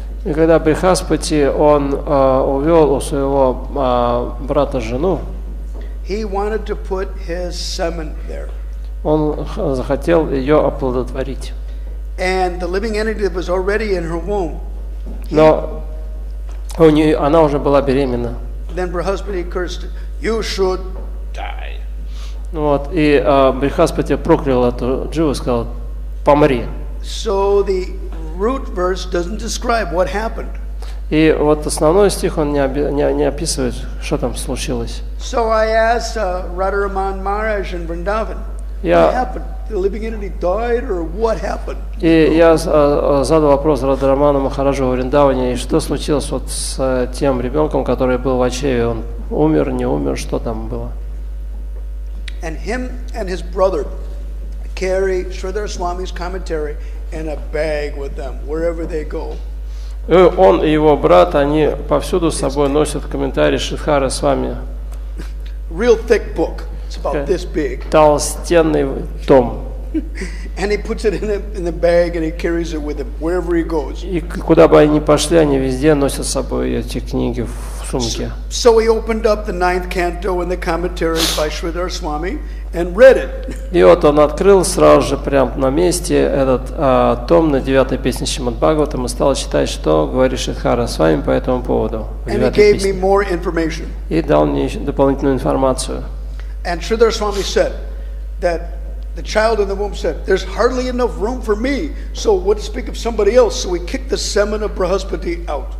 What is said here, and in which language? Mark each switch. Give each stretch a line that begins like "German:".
Russian: И когда Брихаспати, он увел у своего брата жену,
English: he wanted to put his semen there.
Russian: Он захотел ее оплодотворить.
English: And the living entity that was already in her womb.
Russian: Но она уже была беременна.
English: Then Brahaspati cursed, you should die.
Russian: Вот, и Брихаспати проклял эту дживу и сказал, помри.
English: So the root verse doesn't describe what happened.
Russian: И вот основной стих, он не описывает, что там случилось.
English: So I asked Radharaman Maharaj in Vrindavan, what happened? The living entity died, or what happened?
Russian: И я задал вопрос Радхараману Махараджу в Вриндаване, и что случилось вот с тем ребенком, который был в чреве, он умер, не умер, что там было?
English: And him and his brother carry Sridhar Swami's commentary in a bag with them wherever they go.
Russian: Он и его брат, они повсюду с собой носят комментарии Шридхара Свами.
English: Real thick book. It's about this big.
Russian: Толстенный том.
English: And he puts it in the bag and he carries it with him wherever he goes.
Russian: И куда бы они ни пошли, они везде носят с собой эти книги в сумке.
English: So he opened up the 9th canto and the commentary by Sridhar Swami and read it.
Russian: И вот он открыл сразу же прямо на месте этот том на 9-й песне Шримад Бхагаватам и стал читать, что говорит Шридхара Свами по этому поводу.
English: And he gave me more information.
Russian: И дал мне дополнительную информацию.
English: And Sridhar Swami said that the child in the womb said, "There's hardly enough room for me, so what to speak of somebody else?" So we kicked the semen of Brahaspati out.